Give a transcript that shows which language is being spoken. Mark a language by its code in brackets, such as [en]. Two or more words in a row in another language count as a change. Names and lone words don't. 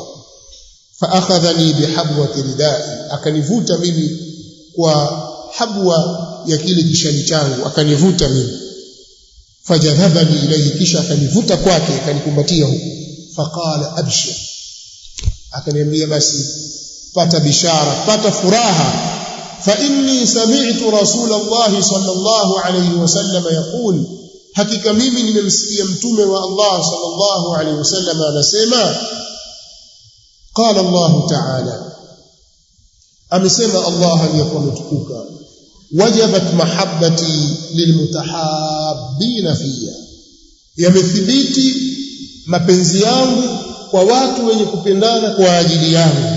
[ar] فأخذني بحبوة ردائي, [sw] akanivuta mimi kwa habwa ya kile kishali changu, akanivuta mimi. [ar] فجذبني إليه, [sw] kisha akanivuta kwake akanikumbatia huko. [ar] فقال أبشر, [sw] akaniambia basi pata bishara, pata furaha. [ar] فإني سمعت رسول الله صلى الله عليه وسلم يقول, [sw] hakika mimi nimemsikia mtume wa Allah [ar] صلى الله عليه وسلم [sw] anasema, [ar] قال الله تعالى, [sw] amesema Allah aliyekuwa mtukuka, [ar] وجبت محبتي للمتحابين في, [sw] yamethibiti mapenzi yangu kwa watu wenye kupendana kwa ajili yangu.